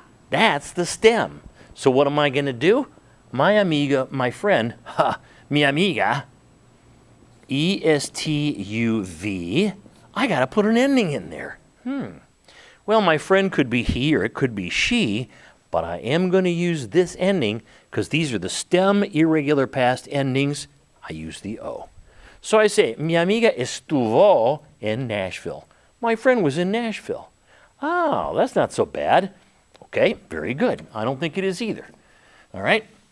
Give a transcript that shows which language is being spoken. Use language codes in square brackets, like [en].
[en] That's the stem. So what am I going to do? My amiga, my friend, mi amiga, E-S-T-U-V, I got to put an ending in there. Well, my friend could be he or it could be she, but I am going to use this ending because these are the stem irregular past endings. I use the O. So I say, [es] mi amiga estuvo en Nashville. [en] My friend was in Nashville. Oh, that's not so bad. Okay, very good. I don't think it is either. All right.